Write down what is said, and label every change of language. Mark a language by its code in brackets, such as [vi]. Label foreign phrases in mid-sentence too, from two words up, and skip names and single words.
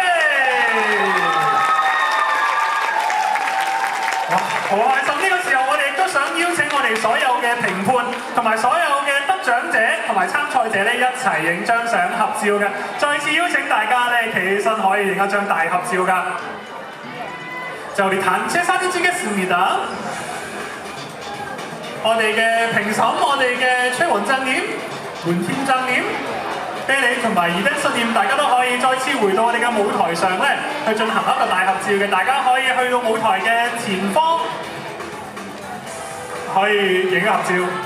[yue] 哇，好開心！呢個時候我哋亦都想邀請我哋所有嘅評判同埋所有嘅得獎者同埋參賽者咧一齊影張相合照嘅。再次邀請大家咧企起身，可以影一張大合照㗎。 [ko] 자, 우리 단체 사진 찍겠습니다. [yue] 我哋嘅評審，我哋嘅崔雲正念、門添正念、啤梨同埋이벤서님，大家都可以再次回到我哋嘅舞台上咧，去進行一個大合照嘅。大家可以去到舞台嘅前方，可以影合照。